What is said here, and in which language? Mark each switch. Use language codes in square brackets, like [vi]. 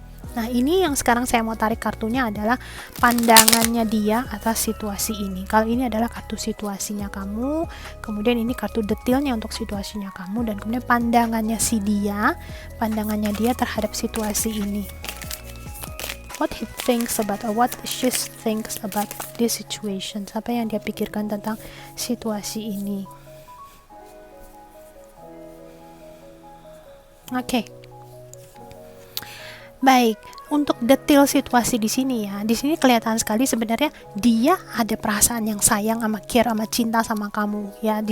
[id] Nah, ini yang sekarang saya mau tarik kartunya adalah pandangannya dia atas situasi ini. Kalau ini adalah kartu situasinya kamu, kemudian ini kartu detailnya untuk situasinya kamu, dan kemudian pandangannya pandangannya dia terhadap situasi ini. [en] What he thinks about, or what she thinks about this situation. [id] Apa yang dia pikirkan tentang situasi ini. Oke. Baik, untuk detail situasi di sini ya, di sini kelihatan sekali sebenarnya dia ada perasaan yang sayang sama care sama cinta sama kamu ya.